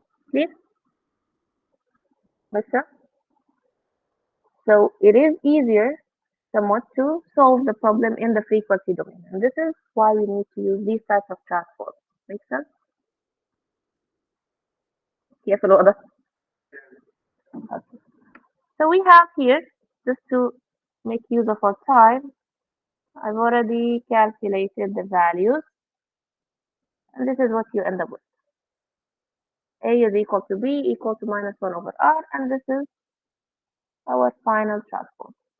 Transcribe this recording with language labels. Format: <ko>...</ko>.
<en>Clear? Makes sense? So it is easier somewhat to solve the problem in the frequency domain. And this is why we need to use these types of transforms. Make sense?</en> <ar>كيف الوضع؟ Okay.</ar> <en>So we have here, just to make use of our time, I've already calculated the values, and this is what you end up with. A is equal to B equal to minus 1 over R, and this is our final transform.</en>